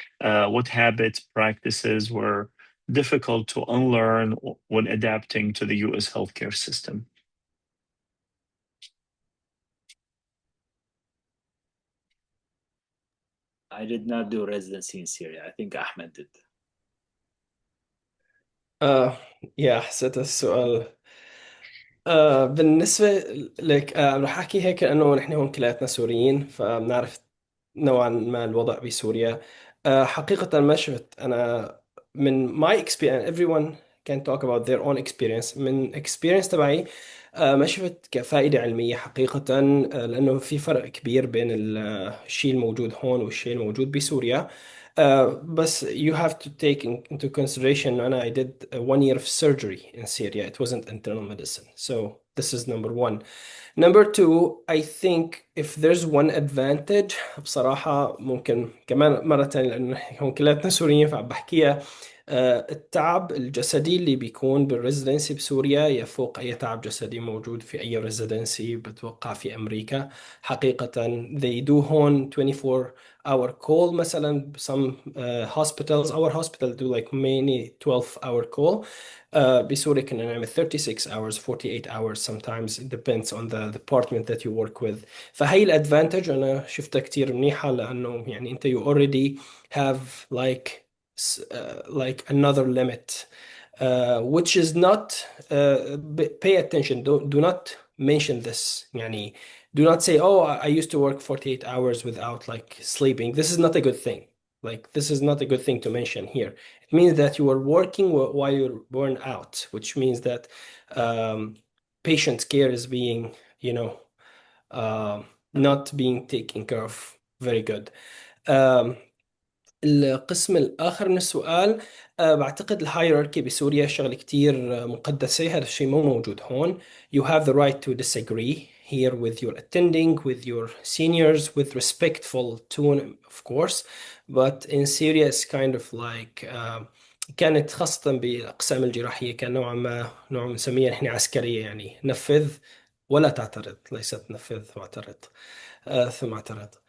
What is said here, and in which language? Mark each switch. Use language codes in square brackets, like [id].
[en] What habits, practices were difficult to unlearn when adapting to the US healthcare system? I did not do residency in Syria. I think Ahmed did. [ar] يا حسيت السؤال بالنسبة لك رح أحكي هيك لأنه نحن هون كلياتنا سوريين فبنعرف نوعا ما الوضع بسوريا. حقيقة ما شفت أنا من [en] my experience everyone can talk about their own experience [ar] من [en] experience [ar] تبعي. ما شفت كفائدة علمية حقيقة، لأنه في فرق كبير بين الشيء الموجود هون والشيء الموجود بسوريا. بس [en] you have to take into consideration [ar] أنا [en] I did 1 year of surgery in Syria. It wasn't internal medicine. So this is number one. Number two, I think if there's one advantage [ar] بصراحة ممكن كمان مرة تانية لأنه هم كلاتنا سوريين فبحكيها. التعب الجسدي اللي بيكون بالريزيدنسي بسوريا يفوق أي تعب جسدي موجود في أي ريزيدنسي بتوقع في أمريكا حقيقة. [en] they do [ar] هون [en] 24-hour call [ar] مثلا. [en] some hospitals, our hospital do like many 12-hour call. [ar] بسوريا كنا نعمل [en] 36 hours 48 hours sometimes. It depends on the department that you work with. [ar] فهي الادفانتج انا شفتها كتير منيحة لانه يعني انت [en] you already have like another limit which is not pay attention. Do not mention this [ar] يعني [en] do not say oh I used to work 48 hours without like sleeping. This is not a good thing. Like this is not a good thing to mention here. It means that you are working while you're burnt out, which means that patient care is being, you know, not being taken care of very good. [ar] القسم الآخر من السؤال بعتقد الهيراركي بسوريا شغلة كتير مقدسة. هذا الشيء مو موجود هون. [en] You have the right to disagree here with your attending, with your seniors, with respectful tone of course. But in Syria it's kind of like [ar] كانت خاصة بالأقسام الجراحية كان نوع نسميها نحن عسكرية يعني نفذ ولا تعترض ليست نفذ واعترض ثم اعترض.